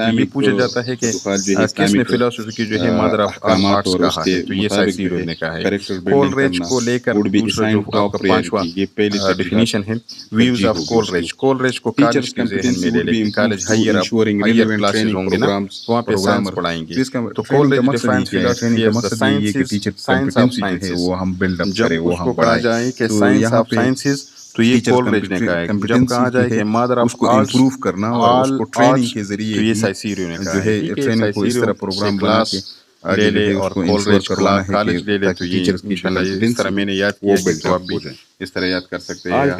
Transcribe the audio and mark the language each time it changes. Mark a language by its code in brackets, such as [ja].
[ur] یہ پوچھا جاتا ہے کہ کس نے فلاسفی کی جو ہے مادر آف آل آرٹس کہا ہے؟ تو یہ سائسیریو نے کہا ہے. کولریج کو لے کر دوسرا جو آپ کا پانچواں ڈیفینیشن ہے ویوز آف کولریج. کولریج کو کالج کے ذہن میں لے لیں. کالج ہائر کلاسز ہوں گے نا، وہاں پہ سائنس پڑھائیں گے. [en] تو Coleridge defines philosophy as the science of sciences. [ur] جب اس کو کہا جائے کہ سائنس آف سائنسز تو یہ کولریج نے کہا ہے. جب کہا جائے کہ مادر آف آرٹس امپروو کرنا اور اس کو ٹریننگ کے ذریعے تو یہ سائسیریو نے کہا جو ہے ٹریننگ کو اس طرح پروگرام بنا کے لے لے اور کولریج کالج لے لے. تو یہ انشاءاللہ اس طرح میں نے یاد کیا ہے تو آپ بھی اس طرح یاد کر سکتے ہیں.